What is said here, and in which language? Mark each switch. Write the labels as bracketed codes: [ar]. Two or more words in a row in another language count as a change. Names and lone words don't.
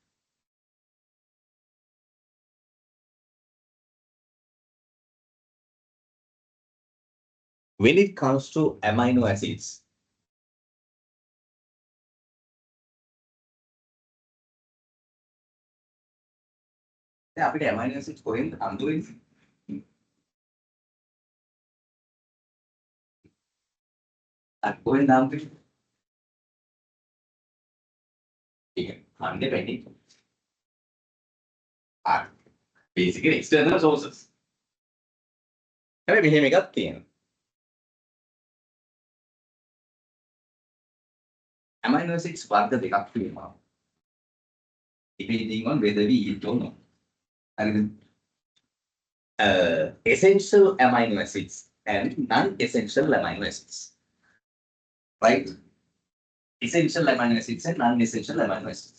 [en] When it comes to amino acids, [si] අපිට amino acids කොහෙන්ද හම්බුනේ? කොහෙන්ද හම්බුනේ? ඒක හම්බෙන්නේ වෙන්නේ. [en] Basically external sources. [si] හැබැයි මෙහෙම එකක් තියෙනවා. [en] Amino acids [si] වර්ග දෙකක් තියෙනවා. [en] Depending on whether we eat or not. Essential amino acids and non-essential amino acids. Right? Essential amino acids and non-essential amino acids.